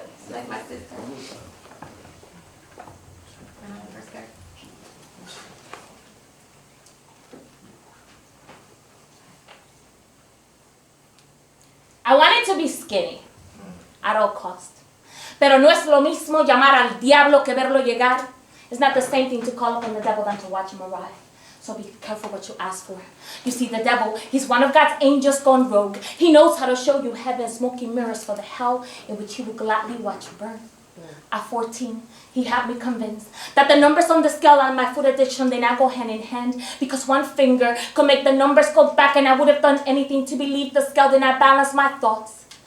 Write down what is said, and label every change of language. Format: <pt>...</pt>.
<en>Like my sister. I wanted to be skinny at all cost.</en> <es>Pero no es lo mismo llamar al diablo que verlo llegar.</es> <en>It's not the same thing to call upon the devil than to watch him arrive. So be careful what you ask for. You see, the devil, he's one of God's angels gone rogue. He knows how to show you heaven's smoky mirrors for the hell in which he will gladly watch you burn. At 14, he had me convinced that the numbers on the scale and my food addiction, they now go hand in hand, because one finger could make the numbers go back, and I would have done anything to believe the scale did not balance my thoughts.</en>